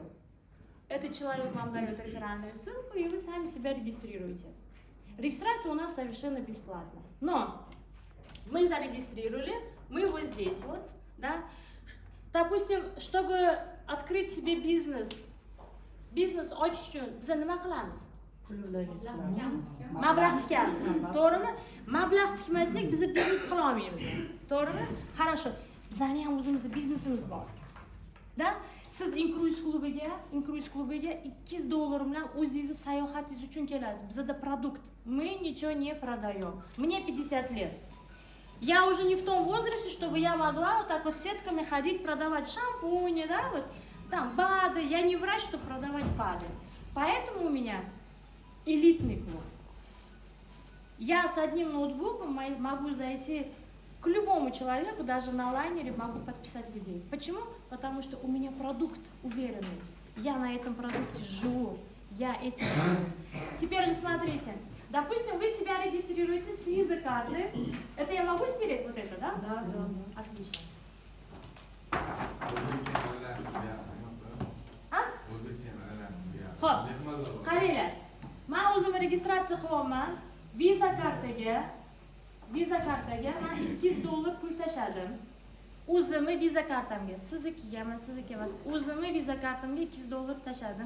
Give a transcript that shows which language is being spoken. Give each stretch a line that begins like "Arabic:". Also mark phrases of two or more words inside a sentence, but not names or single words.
Russian: Этот человек вам дает реферальную ссылку, и вы сами себя регистрируете. Регистрация у нас совершенно бесплатна. Но мы зарегистрировали, мы вот здесь вот, да. Допустим, чтобы открыть себе бизнес
Uzbek: ochishun biza nima qilamiz? Mablag' tikamiz. To'g'rimi? Mablag' tikmasak biz biznes qila olmaymiz. To'g'rimi? Хорошо. Bizning ham o'zimizning biznesimiz bor. Da siz Incruise klubiga $200 bilan o'zingizni sayohatingiz uchun kelasiz. Bizda produkt.
Russian: Мы ничего не продаем. Мне 50 лет. Я уже не в том возрасте, чтобы я могла вот так вот сетками ходить, продавать шампуни, да, вот там БАДы. Я не врач, чтобы продавать БАДы. Поэтому у меня элитный клуб. Я с одним ноутбуком могу зайти к любому человеку, даже на лайнере могу подписать людей. Почему? Потому что у меня продукт уверенный. Я на этом продукте живу. Я этим живу. Теперь же смотрите. Допустим, вы себя регистрируете с виза карты. Это я могу стереть вот это, да? Да. Отлично.
Uzbek: Xo'p, qaranglar. Men o'zim registratsiya qilyapman. Visa kartaga men $200 pul tashladim. O'zimni viza kartamga, siznikiga emas, o'zimni viza kartamga $200 tashladim.